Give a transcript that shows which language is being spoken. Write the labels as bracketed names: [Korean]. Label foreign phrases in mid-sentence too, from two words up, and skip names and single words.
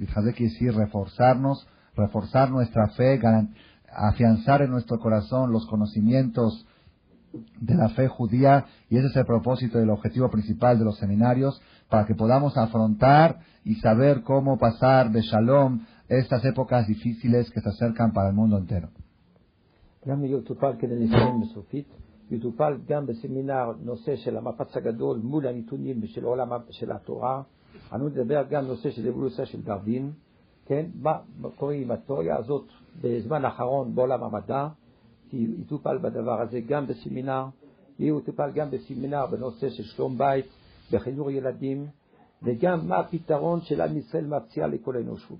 [Spanish] Leithazek quiere decir reforzar nuestra fe, afianzar en nuestro corazón los conocimientos de la fe judía, y ese es el propósito y el objetivo principal de los seminarios, para que podamos afrontar y saber cómo pasar de shalom estas épocas difíciles que se acercan para el mundo entero. [Hebrew] גם יטופל כדי לסיים בסופית, יטופל גם בסמינר נושא של המפץ הגדול מול הנתונים של עולם של התורה. אנו נדבר גם נושא של אבולוציה של דרווין, כן? מה קורה עם התיאוריה הזאת בזמן האחרון בעולם המדע, יטופל בדבר הזה גם בסמינר, יטופל גם בסמינר בנושא של שלום בית, בחינוך ילדים, וגם מה הפתרון של עם ישראל מציע לכל האנושות.